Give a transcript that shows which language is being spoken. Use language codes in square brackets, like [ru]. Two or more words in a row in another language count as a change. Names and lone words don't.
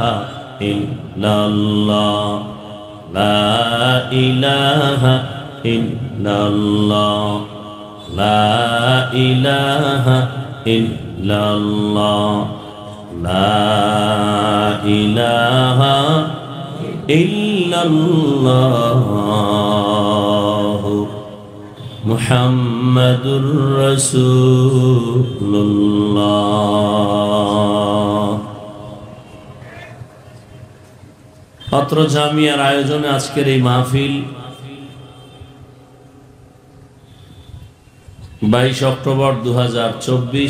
[ar] الا اللہ لا الہ الا اللہ لا الہ الا اللہ لا الہ الا اللہ محمد رسول الله. [bn] অত্র জামিয়ার আয়োজনে আজকের এই মাহফিল 22 অক্টোবর 2024।